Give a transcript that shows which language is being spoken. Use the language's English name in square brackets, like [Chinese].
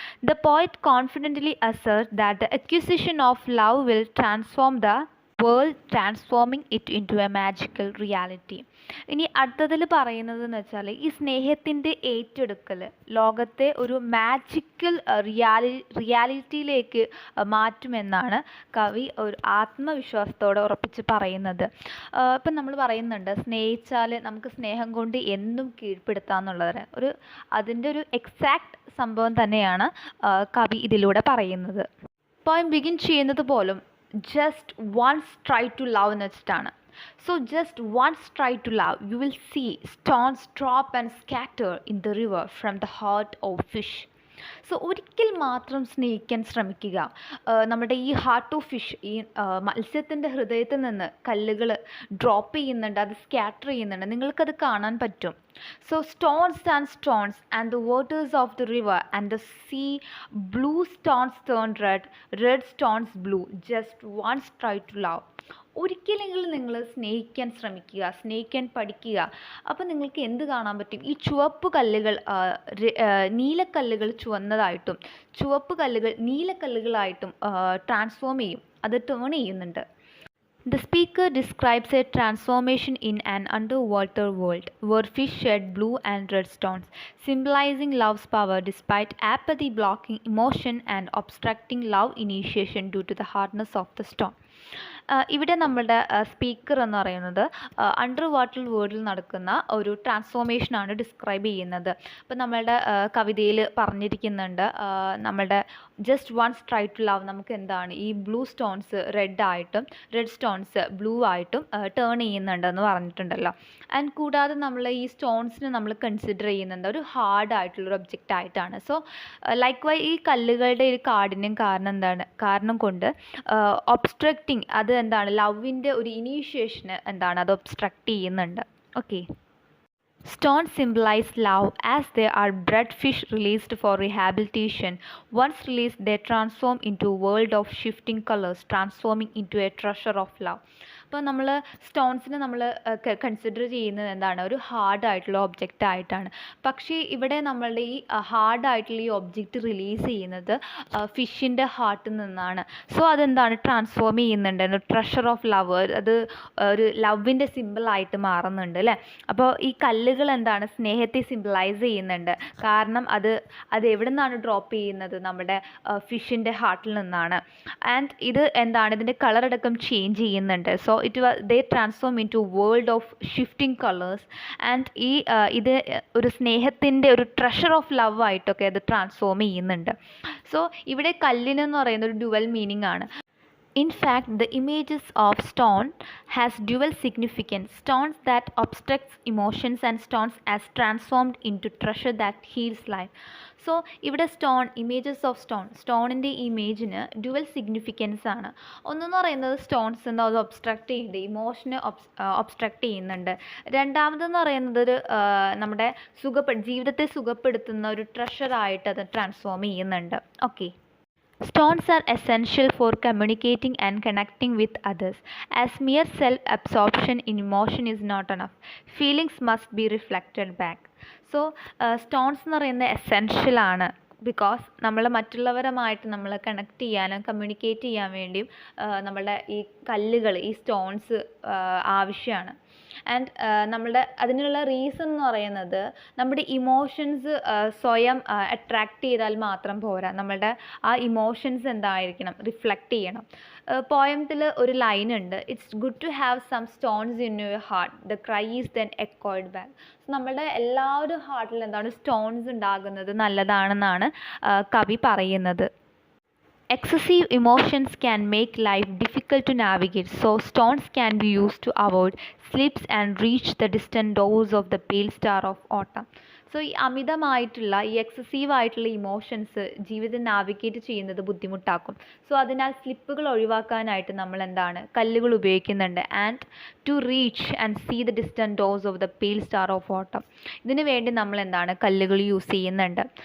[English] The poet confidently asserts that the acquisition of love will transform the world, transforming it into a magical reality. [Malayalam] ഇനി അടുത്തതിൽ പറയുന്നത് എന്ന് വെച്ചാൽ ഈ സ്നേഹത്തിൻ്റെ ഏറ്റെടുക്കൽ ലോകത്തെ ഒരു മാജിക്കൽ റിയാലിറ്റിയിലേക്ക് മാറ്റുമെന്നാണ് കവി ഒരു ആത്മവിശ്വാസത്തോടെ ഉറപ്പിച്ച് പറയുന്നത്. ഇപ്പം നമ്മൾ പറയുന്നുണ്ട് സ്നേഹിച്ചാൽ നമുക്ക് സ്നേഹം കൊണ്ട് എന്നും കീഴ്പ്പെടുത്താമെന്നുള്ളത്. അതിൻ്റെ ഒരു എക്സാക്റ്റ് സംഭവം തന്നെയാണ് കവി ഇതിലൂടെ പറയുന്നത്. പോയം ബിഗിൻ ചെയ്യുന്നത് പോലും just once try to love എന്ന് വെച്ചിട്ടാണ്. [English] So just once try to love, you will see stones drop and scatter in the river from the heart of fish. [Malayalam] So ഒരിക്കൽ മാത്രം സ്നേഹിക്കാൻ ശ്രമിക്കുക. നമ്മുടെ ഈ ഹാർട്ട് ഓഫ് ഫിഷ്, ഈ മത്സ്യത്തിൻ്റെ ഹൃദയത്തിൽ നിന്ന് കല്ലുകൾ ഡ്രോപ്പ് ചെയ്യുന്നുണ്ട്, അത് സ്കാറ്റർ ചെയ്യുന്നുണ്ട്, നിങ്ങൾക്കത് കാണാൻ പറ്റും. [English] So stones and the waters of the river and the sea, blue stones turn red stones blue, just once try to love. [Malayalam] ഒരിക്കലെങ്കിലും നിങ്ങൾ സ്നേഹിക്കാൻ ശ്രമിക്കുക, സ്നേഹിക്കാൻ പഠിക്കുക. അപ്പോൾ നിങ്ങൾക്ക് എന്ത് കാണാൻ പറ്റും, ഈ ചുവപ്പ് കല്ലുകൾ നീലക്കല്ലുകൾ ചുവന്നതായിട്ടും ചുവപ്പ് കല്ലുകൾ നീലക്കല്ലുകളായിട്ടും ട്രാൻസ്ഫോം ചെയ്യും, അത് ടേൺ ചെയ്യുന്നുണ്ട്. [English] The speaker describes a transformation in an underwater world where fish shed blue and red stones, symbolizing love's power despite apathy blocking emotion and obstructing love initiation due to the hardness of the stone. [Malayalam] ഇവിടെ നമ്മളുടെ speaker എന്ന് പറയുന്നത് under water വേൾഡിൽ നടക്കുന്ന ഒരു ട്രാൻസ്ഫോർമേഷനാണ് describe ചെയ്യുന്നത്. ഇപ്പം നമ്മളുടെ കവിതയിൽ പറഞ്ഞിരിക്കുന്നുണ്ട്, നമ്മളുടെ just once try to love നമുക്ക് എന്താണ്, ഈ ബ്ലൂ സ്റ്റോൺസ് റെഡ് ആയിട്ടും റെഡ് സ്റ്റോൺസ് ബ്ലൂ ആയിട്ടും ടേൺ ചെയ്യുന്നുണ്ടെന്ന് പറഞ്ഞിട്ടുണ്ടല്ലോ. ആൻഡ് കൂടാതെ നമ്മൾ ഈ സ്റ്റോൺസിനെ നമ്മൾ കൺസിഡർ ചെയ്യുന്നുണ്ട് ഒരു ഹാർഡ് ആയിട്ടുള്ളൊരു ഒബ്ജക്റ്റ് ആയിട്ടാണ്. സോ ലൈക്ക് ഈ കല്ലുകളുടെ ഒരു കാഠിന്യം കാരണം കൊണ്ട് ഒബ്സ്ട്രക്റ്റിംഗ്, അത് ലവിൻ്റെ ഒരു ഇനീഷ്യേഷന് അത് ഒബ്സ്ട്രക്റ്റ് ചെയ്യുന്നുണ്ട്. Okay, [English] Stones symbolize love as they are bred fish released for rehabilitation. Once released, they transform into a world of shifting colors, transforming into a treasure of love. [Malayalam] അപ്പോൾ നമ്മൾ സ്റ്റോൺസിനെ നമ്മൾ കൺസിഡർ ചെയ്യുന്നത് എന്താണ്, ഒരു ഹാർഡായിട്ടുള്ള ഒബ്ജക്റ്റ് ആയിട്ടാണ്. പക്ഷേ ഇവിടെ നമ്മളുടെ ഈ ഹാർഡായിട്ടുള്ള ഈ ഒബ്ജക്റ്റ് റിലീസ് ചെയ്യുന്നത് ഫിഷിൻ്റെ ഹാർട്ടിൽ നിന്നാണ്. സോ അതെന്താണ്, ട്രാൻസ്ഫോം ചെയ്യുന്നുണ്ട്, ട്രഷർ ഓഫ് ലവ്, അത് ഒരു ലവിൻ്റെ സിമ്പിളായിട്ട് മാറുന്നുണ്ട് അല്ലേ. അപ്പോൾ ഈ കല്ലുകൾ എന്താണ്, സ്നേഹത്തെ സിമ്പിളൈസ് ചെയ്യുന്നുണ്ട്. കാരണം അത് എവിടെ നിന്നാണ് ഡ്രോപ്പ് ചെയ്യുന്നത്, നമ്മുടെ ഫിഷിൻ്റെ ഹാർട്ടിൽ നിന്നാണ്. ആൻഡ് ഇത് എന്താണ്, ഇതിൻ്റെ കളറടക്കം ചേഞ്ച് ചെയ്യുന്നുണ്ട്. [English] So they transform into world of shifting colors. [Malayalam] and ഇത് ഒരു സ്നേഹത്തിൻ്റെ ഒരു ട്രഷർ ഓഫ് ലവ് ആയിട്ടൊക്കെ അത് ട്രാൻസ്ഫോം ചെയ്യുന്നുണ്ട്. സോ ഇവിടെ കല്ലിനെന്ന് പറയുന്ന ഒരു ഡ്യുവൽ മീനിങ് ആണ്. [English] In fact, the images of stone has dual significance. Stones that obstructs emotions and stones as transformed into treasure that heals life. [Malayalam] So ഇവിടെ ഇമേജസ് ഓഫ് സ്റ്റോണിൻ്റെ ഇമേജിന് ഡ്യുവൽ സിഗ്നിഫിക്കൻസ് ആണ്. ഒന്നെന്ന് പറയുന്നത് stones എന്താ, അത് ഒബ്സ്ട്രക്റ്റ് ചെയ്യുന്നുണ്ട്, ഇമോഷനെ obstruct ചെയ്യുന്നുണ്ട്. രണ്ടാമതെന്ന് പറയുന്നത് ഒരു നമ്മുടെ ജീവിതത്തെ സുഖപ്പെടുത്തുന്ന ഒരു ട്രഷറായിട്ട് അത് ട്രാൻസ്ഫോം ചെയ്യുന്നുണ്ട്. Okay. [English] Stones are essential for communicating and connecting with others, as mere self-absorption in emotion is not enough. Feelings must be reflected back. [Malayalam] So stones എന്ന് പറയുന്നത് എസെൻഷ്യൽ ആണ്. ബിക്കോസ് നമ്മൾ മറ്റുള്ളവരുമായിട്ട് നമ്മൾ കണക്ട് ചെയ്യാനും കമ്മ്യൂണിക്കേറ്റ് ചെയ്യാൻ വേണ്ടിയും നമ്മളുടെ ഈ കല്ലുകൾ, ഈ സ്റ്റോൺസ് ആവശ്യമാണ്. ആൻഡ് അതിനുള്ള റീസൺ എന്ന് പറയുന്നത് നമ്മുടെ ഇമോഷൻസ് സ്വയം അട്രാക്റ്റ് ചെയ്താൽ മാത്രം പോരാ, നമ്മളുടെ ആ ഇമോഷൻസ് എന്തായിരിക്കണം, റിഫ്ലക്റ്റ് ചെയ്യണം. പോയത്തിൽ ഒരു ലൈൻ ഉണ്ട്, [English] It's good to have some stones in your heart, the cry is then echoed back. [Malayalam] നമ്മളുടെ എല്ലാവരും ഹാർട്ടിൽ എന്താണ്, സ്റ്റോൺസ് ഉണ്ടാകുന്നത് നല്ലതാണെന്നാണ് കവി പറയുന്നത്. [English] Excessive emotions can make life difficult to navigate, so stones can be used to avoid slips and reach the distant doors of the pale star of autumn. [Malayalam] So ഈ അമിതമായിട്ടുള്ള ഈ എക്സസീവ് ആയിട്ടുള്ള ഇമോഷൻസ് ജീവിതം navigate ചെയ്യുന്നത് ബുദ്ധിമുട്ടാക്കും. So അതിനാൽ സ്ലിപ്പുകൾ ഒഴിവാക്കാനായിട്ട് നമ്മൾ എന്താണ്, കല്ലുകൾ ഉപയോഗിക്കുന്നുണ്ട്. [English] and to reach and see the distant doors of the pale star of autumn, [Malayalam] ഇതിനു വേണ്ടി നമ്മൾ എന്താണ്, കല്ലുകൾ യൂസ് ചെയ്യുന്നുണ്ട്.